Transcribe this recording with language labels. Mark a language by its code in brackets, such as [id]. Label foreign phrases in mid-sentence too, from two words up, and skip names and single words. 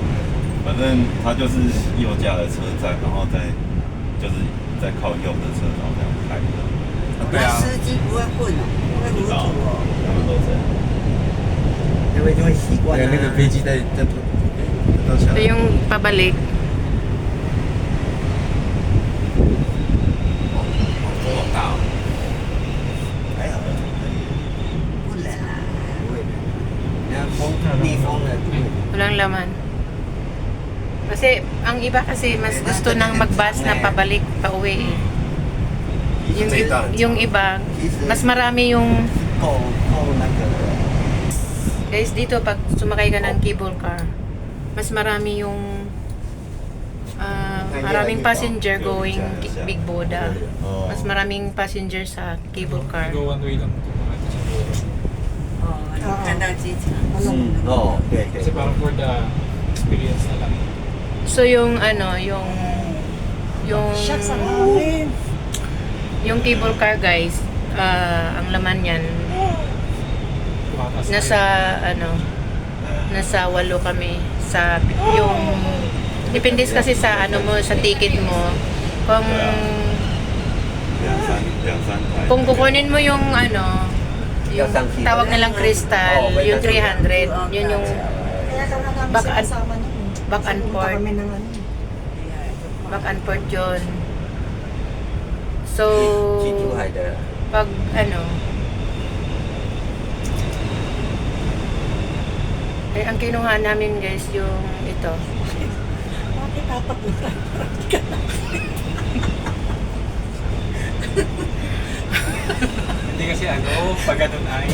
[zh] 反正他就是右驾的车站，然后就是在靠右的车，然后这样开的。对啊，司机不会混哦，会糊涂哦。他们都这样。因为就会习惯啊。那个飞机在到起 [tl] Ito [zh] 来。 [tl] yung pabalik. [zh] 风好大哦。还好。不冷啊。不会的，那风逆风的不会。 [tl] Walang laman. Kasi ang iba kasi mas gusto nang mag-bus na pabalik, pauwi. Eh. Yung iba, mas marami yung [zh] 够那个。 [tl] guys dito pag sumakay ka ng [en] cable car, [tl] mas marami yung maraming passenger going Big Boda. Mas maraming passenger sa [en] cable car. Go one way [tl] lang. Ito siya go. [zh] 哦，你看到机场。哦，对对 [tl] Kasi。parang [en] for the experience [tl] na lang. So yung Shucks, ang hangin. yung [en] cable car guys, [tl] ang laman niyan Tumakas nasa 8 kami sa yung depende kasi sa sa ticket mo kung [zh] 2-3台。 [tl] kung kukunin mo yung yung tawag nilang crystal, yung 300, yun yung Kaya ka nga namin [en] Back and- [tl] sinasama nun. [en] back and [tl] Pumunta [en] forth. [tl] kami ng ano. [en] back and forth yun. So [zh] 去珠海的。 [tl] pag ang kinuha namin guys yung ito. Bakit tatapunan? Hindi kasi pag ganun ay.